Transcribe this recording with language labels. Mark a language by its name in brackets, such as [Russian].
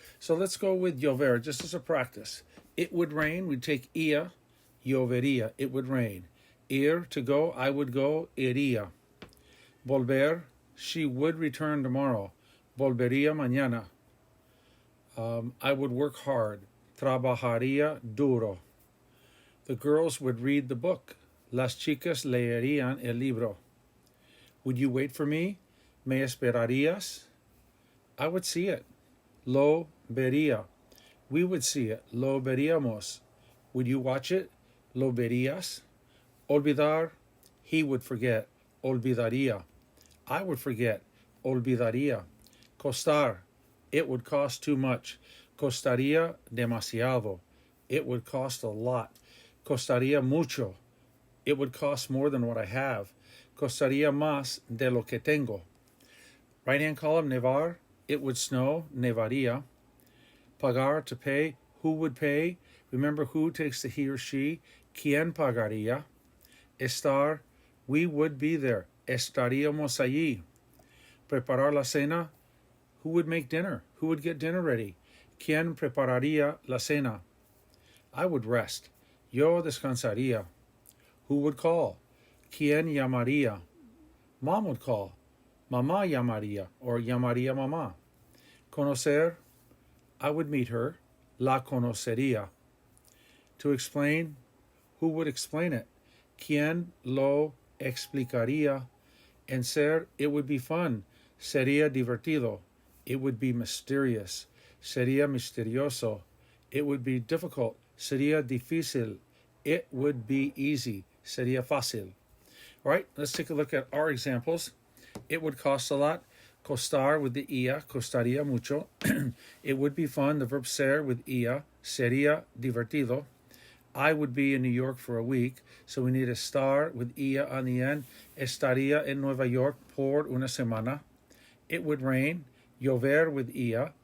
[English] So let's go with llover, just as a practice. It would rain, we'd take ia, llovería, it would rain. Ir, to go, I would go, iría. Volver, she would return tomorrow. [Spanish] Volvería mañana. [English] I would work hard. [Spanish] Trabajaría duro. [English] The girls would read the book. [Spanish] Las chicas leerían el libro. [English] Would you wait for me? [Spanish] ¿Me esperarías? [English] I would see it. [Spanish] Lo vería. [English] We would see it. [Spanish] Lo veríamos. [English] Would you watch it? [Spanish] Lo verías. Olvidar. [English] He would forget. [Spanish] Olvidaría. [English] I would forget. [Spanish] Olvidaría. Costar. [English] It would cost too much. [Spanish] Costaría demasiado. [English] It would cost a lot. [Spanish] Costaría mucho. [English] It would cost more than what I have. [Spanish] Costaría más de lo que tengo. [English] Right-hand column, nevar, it would snow, nevaría. Pagar, to pay, who would pay? Remember, who takes the he or she. [Spanish] ¿Quién pagaría? [English] Estar, we would be there. [Spanish] Estaríamos allí. Preparar la cena, [English] who would make dinner? Who would get dinner ready? [Spanish] ¿Quién prepararía la cena? [English] I would rest. [Spanish] Yo descansaría. [English] Who would call? [Spanish] ¿Quién llamaría? [English] Mom would call. [Spanish] Mamá llamaría, or llamaría mamá. [English] Conocer, I would meet her. [Spanish] La conocería. [English] To explain, who would explain it? [Spanish] ¿Quién lo explicaría? [English] And ser, it would be fun. [Spanish] Sería divertido. [English] It would be mysterious. [Spanish] Sería misterioso. [English] It would be difficult. [Spanish] Sería difícil. [English] It would be easy. [Spanish] Sería fácil. [English] All right, let's take a look at our examples. It would cost a lot. Costar with the ia, [Spanish] costaría mucho. [English] It would be fun, the verb ser with ia, [Spanish] sería divertido. [English] I would be in New York for a week, so we need estar with ia on the end. [Spanish] Estaría en Nueva York por una semana. [English] It would rain. [Spanish] Llover with ia,